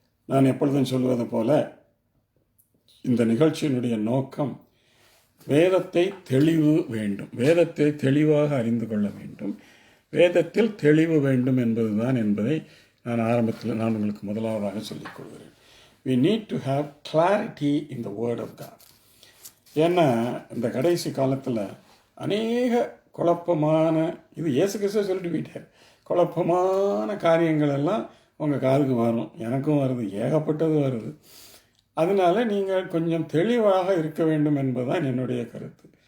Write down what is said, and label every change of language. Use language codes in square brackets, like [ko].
[ta] நான் எப்பொழுதும் சொல்வது போல இந்த நிகழ்ச்சியினுடைய நோக்கம் வேதத்தை தெளிவு வேண்டும், வேதத்தை தெளிவாக அறிந்து கொள்ள வேண்டும், வேதத்தில் தெளிவு வேண்டும் என்பதை நான் ஆரம்பத்தில் உங்களுக்கு முதலாவதாக சொல்லிக் கொள்கிறேன். [en] We need to have clarity in the word of God. [ta] ஏன்னா இந்த கடைசி காலத்தில் அநேக குழப்பமான, இது இயேசு கிறிஸ்துவ சொல்லிட்டு போயிட்டார், குழப்பமான காரியங்கள் எல்லாம் உங்கள் காதுக்கு வரும், எனக்கும் வருது, ஏகப்பட்டது வருது. அதனால நீங்கள் கொஞ்சம் தெளிவாக இருக்க வேண்டும் என்பதுதான் என்னுடைய கருத்து.